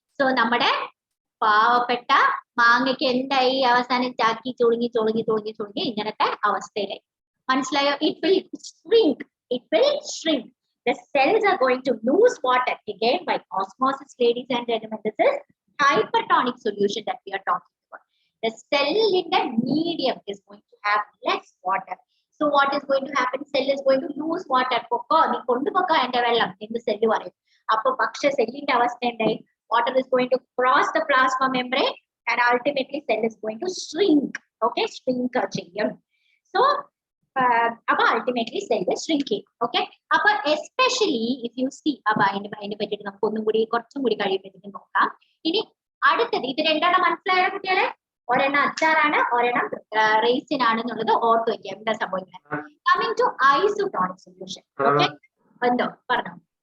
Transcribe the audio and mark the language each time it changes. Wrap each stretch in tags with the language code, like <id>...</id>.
<ml>So നമ്മുടെ പാവപ്പെട്ട മാങ്ങയ്ക്ക് എന്തായി? അവസാനം ചാക്കി ചുളുങ്ങി ഇങ്ങനത്തെ അവസ്ഥയിലായി. മനസ്സിലായോ?</ml> <en>It will shrink. The cells are going to lose water again by osmosis, ladies and gentlemen. This is hypertonic solution that we are talking about. The cell in the medium is going to have less water. So what is going to happen? Cell is going to lose water.</en> <ml>നീ കൊണ്ടുപോക്ക എന്റെ വെള്ളം എന്ന് cell പറയും. അപ്പൊ പക്ഷെ സെല്ലിന്റെ അവസ്ഥ എന്തായി?</ml> <en>Water is going to cross the plasma membrane and ultimately cell is going to shrink. Okay, shrink ചെയ്യും. So അപ്പൊ ultimately cell is shrinking.</en> <ml>Okay, അപ്പൊ</ml> <en>especially if you see,</en> <ml>അപ്പൊ അതിനെ പറ്റിയിട്ട് നമുക്ക് ഒന്നും കൂടി കുറച്ചും കൂടി കഴിയുമ്പോഴത്തേക്കും നോക്കാം. ഇനി അടുത്തത് ഇത് രണ്ടെണ്ണം മനസ്സിലായ കുട്ടികളെ? ഒരെണ്ണം അച്ചാറാണ്, ഒരെണ്ണം റേസിൻ ആണെന്നുള്ളത് ഓർത്ത് വയ്ക്കുക. എന്താ സംഭവിക്കുന്നത്?</ml> <en>Coming to isotonic solution.</en> <ml>Okay, എന്തോ പറഞ്ഞോ?</ml>